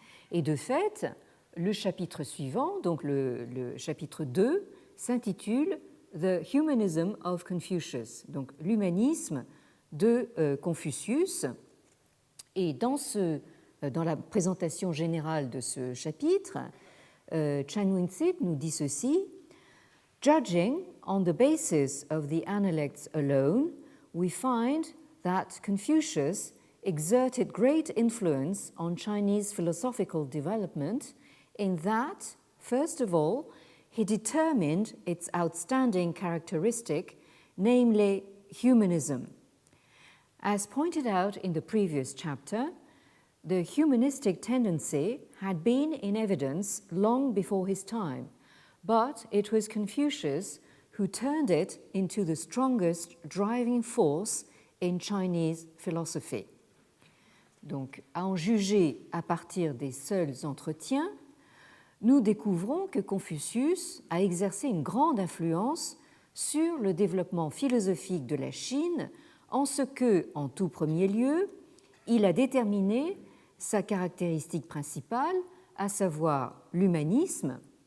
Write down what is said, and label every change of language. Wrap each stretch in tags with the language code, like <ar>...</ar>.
<fr>Et de fait, le chapitre suivant, donc le chapitre 2, s'intitule</fr> <en>The Humanism of Confucius,</en> <fr>donc l'humanisme de Confucius. Et dans la présentation générale de ce chapitre, Chan Win-sit nous dit ceci.</fr> <en>Judging on the basis of the Analects alone, we find that Confucius exerted great influence on Chinese philosophical development in that, first of all, he determined its outstanding characteristic, namely humanism. As pointed out in the previous chapter, the humanistic tendency had been in evidence long before his time, but it was Confucius who turned it into the strongest driving force in Chinese philosophy.</en> <fr>Donc, à en juger à partir des seuls entretiens, nous découvrons que Confucius a exercé une grande influence sur le développement philosophique de la Chine, en ce que, en tout premier lieu, il a déterminé sa caractéristique principale, à savoir l'humanisme.</fr>